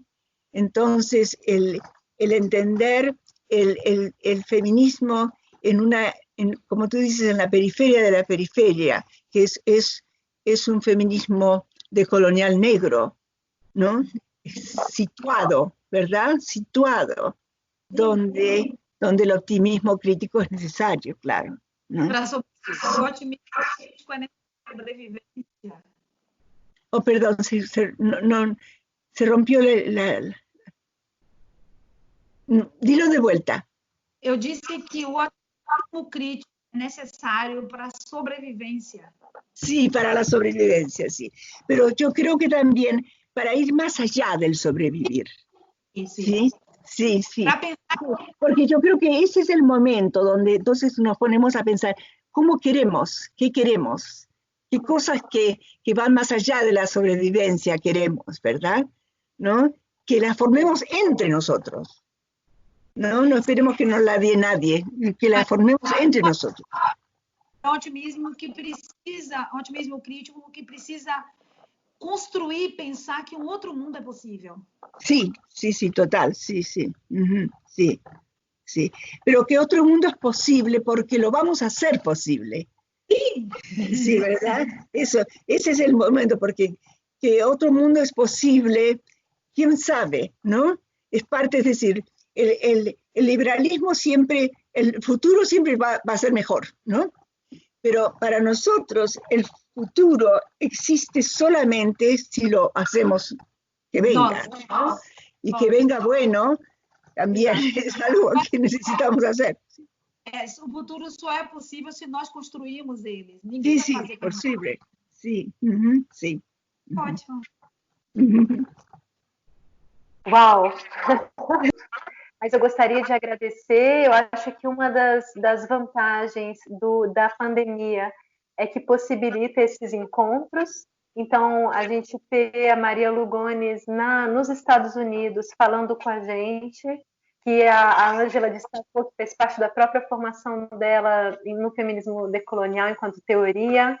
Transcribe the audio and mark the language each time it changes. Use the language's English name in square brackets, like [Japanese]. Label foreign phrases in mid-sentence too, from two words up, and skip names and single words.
[Spanish] Entonces, el entender el feminismo como tú dices, en la periferia de la periferia, que es un feminismo decolonial negro, ¿no? Situado, ¿verdad? Situado, donde el optimismo crítico es necesario, claro, ¿no? [Portuguese] Para o otimismo crítico é sobrevivência. [Spanish] Oh, perdón, se rompió dilo de vuelta. [Portuguese] Eu disse que o otimismo crítico é necessário para a sobrevivência. [Spanish] Sí, para la sobrevivencia, sí. Pero yo creo que también para ir más allá del sobrevivir. Sí, sí, sí. Porque yo creo que ese es el momento donde entonces nos ponemos a pensar, ¿cómo queremos? ¿Qué queremos? ¿Qué cosas que van más allá de la sobrevivencia queremos, verdad? ¿No? Que las formemos entre nosotros. No esperemos que nos la dé nadie, que la formemos entre nosotros. [Portuguese] Otimismo otimismo crítico que precisa construir, pensar que [Spanish] un otro mundo es posible. Sí, sí, sí, total, sí, sí, sí, sí. Pero que otro mundo es posible porque lo vamos a hacer posible. Sí, ¿verdad? Ese es el momento, porque que otro mundo es posible, quién sabe, ¿no? Es parte, es decir, el liberalismo siempre, el futuro siempre va a ser mejor, ¿no? Pero para nosotros el futuro existe solamente si lo hacemos que venga, ¿no? Y que venga bueno, también es algo que necesitamos hacer. [Portuguese] O futuro só é possível se nós construirmos eles. [Spanish] Sí, sí, posible. Sí, sí. [Portuguese] Ótimo. Uau! Mas eu gostaria de agradecer. Eu acho que uma das vantagens da pandemia é que possibilita esses encontros. Então, a gente ter a Maria Lugones nos Estados Unidos falando com a gente, que a Ângela destacou, que fez parte da própria formação dela no feminismo decolonial enquanto teoria.